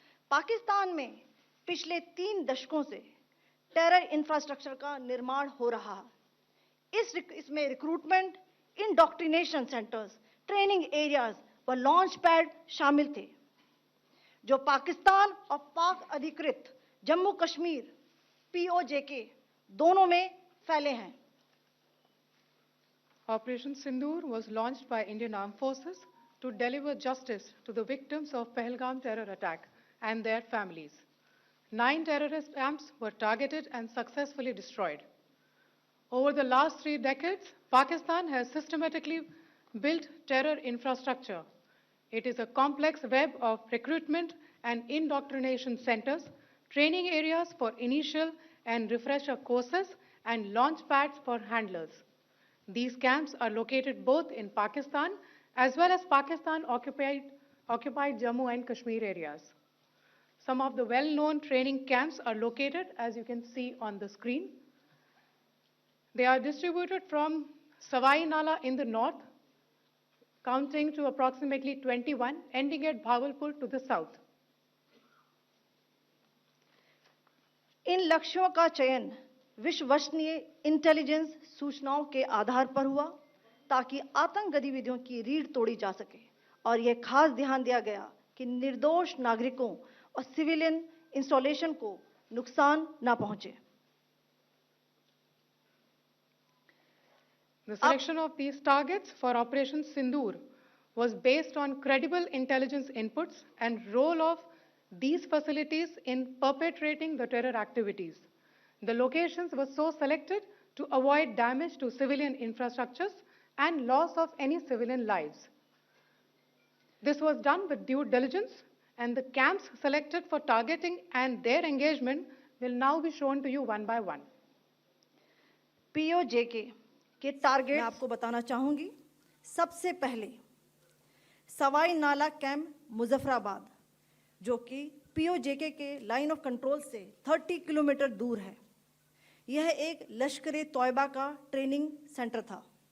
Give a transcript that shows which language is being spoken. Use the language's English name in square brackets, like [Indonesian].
[Hindi] पाकिस्तान में पिछले 3 दशकों से टेरर इंफ्रास्ट्रक्चर का निर्माण हो रहा है। इसमें recruitment, indoctrination centres, training areas व लॉन्च पैड शामिल थे, जो पाकिस्तान और पाक अधिकृत जम्मू कश्मीर POJK दोनों में फैले हैं। [English] Operation Sindoor was launched by Indian Armed Forces to deliver justice to the victims of Pahalgam terror attack and their families. 9 terrorist camps were targeted and successfully destroyed. Over the last 3 decades, Pakistan has systematically built terror infrastructure. It is a complex web of recruitment and indoctrination centers, training areas for initial and refresher courses, and launch pads for handlers. These camps are located both in Pakistan as well as Pakistan-occupied Jammu and Kashmir areas. Some of the well-known training camps are located, as you can see on the screen. They are distributed from Savai Nala in the north, counting to approximately 21, ending at Bhagalpur to the south. [Hindi] इन लक्ष्यों का चयन विश्वसनीय intelligence सूचनाओं के आधार पर हुआ ताकि आतंक गतिविधियों की रीढ़ तोड़ी जा सके और यह खास ध्यान दिया गया कि निर्दोष नागरिकों और सिविलियन इंस्टॉलेशन को नुकसान न पहुंचे। [English] The selection of these targets for Operation Sindoor was based on credible intelligence inputs and role of these facilities in perpetrating the terror activities. The locations were so selected to avoid damage to civilian infrastructures and loss of any civilian lives. This was done with due diligence, and the camps selected for targeting and their engagement will now be shown to you one by one. [Hindi] POJK के target मैं आपको बताना चाहूंगी। सबसे पहले सवाई नाला camp Muzaffarabad, जो कि POJK के लाइन ऑफ कंट्रोल से 30 किलोमीटर दूर है। यह एक लश्कर तौयबा का ट्रेनिंग सेंटर था।